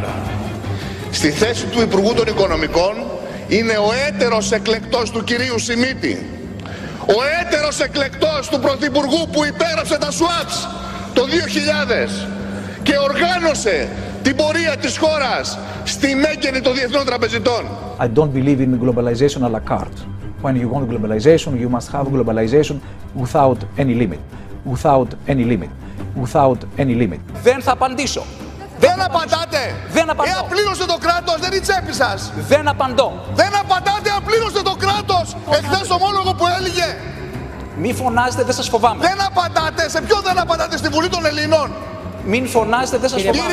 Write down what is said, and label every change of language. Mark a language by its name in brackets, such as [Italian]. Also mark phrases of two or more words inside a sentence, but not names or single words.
[Greek] Στη θέση του Υπουργού των Οικονομικών είναι ο έτερος εκλεκτός του κυρίου Σιμίτη, ο έτερος εκλεκτός του Πρωθυπουργού που υπέγραψε τα SWAPs το 2000 και οργάνωσε την πορεία της χώρας στη μέκενη των διεθνών τραπεζιτών. [English] I don't believe in globalization [French] à la carte. [English] When you want globalization, you must have globalization without any limit. Without any limit. Without any limit. [Greek] Δεν θα απαντήσω. Δεν απαντάτε. Δεν απαντώ. Απλήρωσε το κράτος, δεν είναι η τσέπη σας. Δεν απαντώ. Δεν απαντάτε, απλήρωσε το κράτος. Εχθές ομόλογο που έλεγε. Μη φωνάζετε, δεν σας φοβάμαι. Δεν απαντάτε. Σε ποιον δεν απαντάτε? Στη Βουλή των Ελλήνων. Μην φωνάζετε, δεν σας φωνάζω.